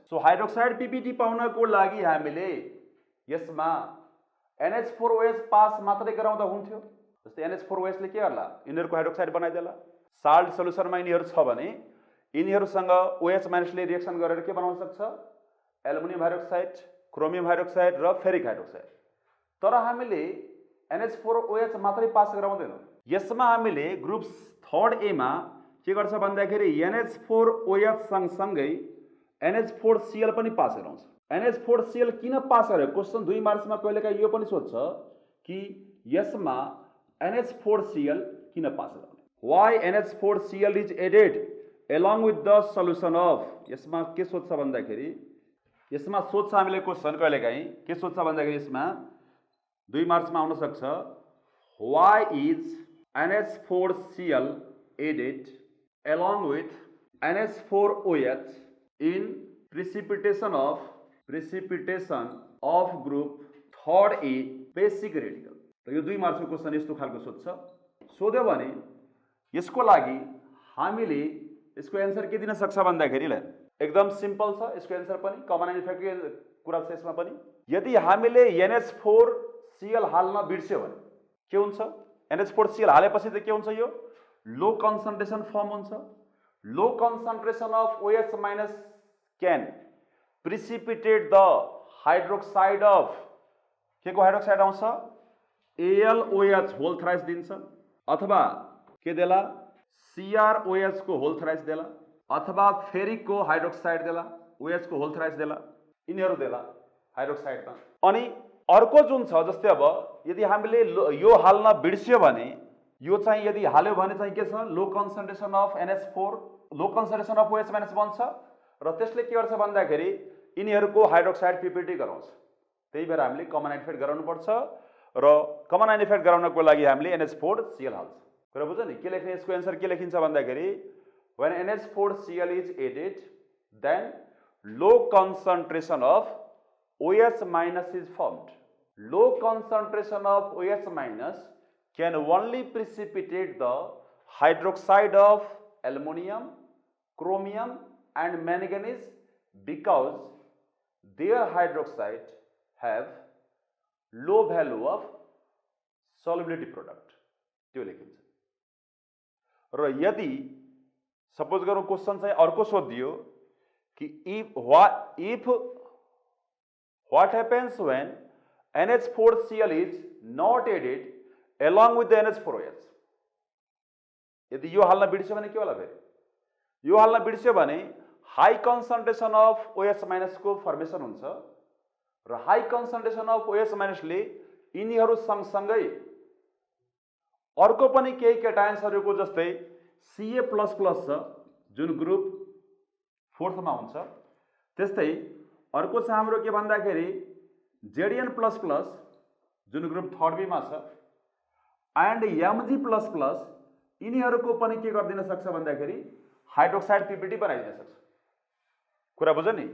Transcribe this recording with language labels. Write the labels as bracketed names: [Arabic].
[Nepali] So hydroxide PPT पाउनको लागि हामीले यसमा NH4OH पास मात्रै गराउँदा हुन्थ्यो। जस्तै NH4OH ले के गर्ला? यिनीहरूको हाइड्रोक्साइड बनाइदेला। साल्ट सल्युसनमा यिनीहरू छ भने यिनीहरूसँग OH- ले रिएक्सन गरेर के बनाउन सक्छ? एल्युमिनियम हाइड्रोक्साइड, क्रोमियम हाइड्रोक्साइड र फेरिक हाइड्रोक्साइड। तर हामीले NH4OH मात्रै पास गराउँदैनौँ। यसमा हामीले ग्रुप थर्ड एमा के गर्छ भन्दाखेरि NH4OH सँगसँगै NH4Cl पनि पास गराउँछ। NH4Cl किन पास गर्यो? क्वेसन 2 मार्क्समा कहिलेकाहीँ यो पनि सोध्छ कि यसमा NH4Cl किन पास गराउने? [English] Why NH4Cl is added along with the solution of? [Nepali] यसमा के सोध्छ भन्दाखेरि यसमा सोध्छ हामीले क्वेसन कहिलेकाहीँ के सोध्छ भन्दाखेरि यसमा 2 मार्क्समा आउन सक्छ [English] why is NH4Cl added along with NH4OH in precipitation of group third A basic radical. [Nepali] र यो 2 मार्क्सको क्वेसन यस्तो खालको सोध्छ। सोध्यो भने यसको लागि हामीले यसको एन्सर के दिन सक्छ भन्दाखेरि एकदम सिम्पल छ यसको एन्सर पनि, कमन आइडेन्टिफायरको कुरा छ यसमा पनि। यदि हामीले NH4Cl हाल्न बिर्स्यो भने के हुन्छ? NH4Cl हालेपछि त के हुन्छ? यो लो कन्सन्ट्रेसन फर्म हुन्छ। [English] low concentration of OH minus can precipitate the hydroxide of [Nepali] के को हाइड्रोक्साइड आउँछ? AlOH होल थ्राइस दिन्छ, अथवा के देला? CrOH को होल थ्राइस देला, अथवा फेरिक को हाइड्रोक्साइड देला, OH को होल थ्राइस देला, यिनीहरू देला हाइड्रोक्साइडमा। अनि अर्को जुन छ, जस्तै अब यदि हामीले यो हाल्न बिर्स्यो भने यो चाहिँ यदि हाल्यो भने चाहिँ के छ? [English] low concentration of NH4 low concentration of OH minus [Nepali] बन्छ र त्यसले के गर्छ भन्दाखेरि यिनीहरूको हाइड्रोक्साइड PPT गराउँछ। त्यही भएर हामीले कमन आइडेन्टिफाई गराउनुपर्छ र कमन आइडेन्टिफाई गराउनको लागि हामीले NH4Cl हाल्छ। कुरा बुझ्यो नि? के लेख्ने? यसको एन्सर के लेखिन्छ भन्दाखेरि [English] when NH4Cl is added then low concentration of OH minus is formed. Low concentration of OH minus can only precipitate the hydroxide of aluminum, chromium and manganese because their hydroxide have low value of solubility product. [Nepali] त्यो लेखिन्छ। र यदि suppose गरौँ question चाहिँ अर्को सोधियो कि [English] if what happens when NH4Cl is not added along with the NH4OH? [Nepali] यदि यो हाल्न बिर्स्यो भने के होला? फेरि यो हाल्न बिर्स्यो भने high concentration of OH minus को फर्मेसन हुन्छ र हाई कन्सन्ट्रेसन अफ OH माइनसले यिनीहरू सँगसँगै अर्को पनि केही केटायन्सहरूको जस्तै Ca++ छ जुन ग्रुप 4th मा हुन्छ, त्यस्तै अर्को छ हाम्रो के भन्दाखेरि Zn++ जुन ग्रुप 3rd B मा छ एन्ड Mg++ यिनीहरूको पनि के गर्दिन सक्छ भन्दाखेरि हाइड्रोक्साइड PPT बनाइदिन सक्छ। कुरा बुझ्यो नि?